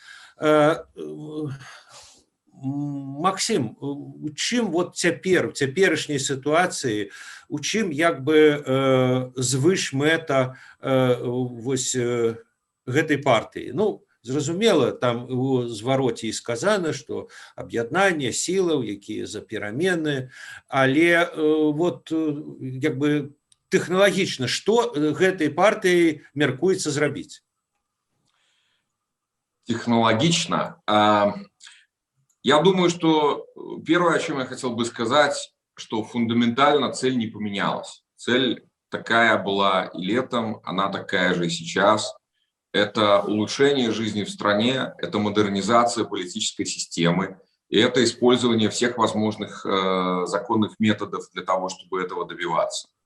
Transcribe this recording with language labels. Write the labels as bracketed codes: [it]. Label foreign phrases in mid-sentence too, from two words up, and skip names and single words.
[be] Максим, у чым цяпер, у цяперашняй сітуацыі, у чым як бы звыш мэта гэтай партыі? Ну, зразумела, там у звароце і сказана, што аб'яднанне сілаў, якія за перамены, але як бы тэхналагічна, што гэтай партыі мяркуецца зрабіць? [ru] Технологично. Я думаю, что первое, о чем я хотел бы сказать, что фундаментально цель не поменялась. Цель такая была и летом, она такая же и сейчас. Это улучшение жизни в стране, это модернизация политической системы, и это использование всех возможных законных методов для того, чтобы этого добиваться.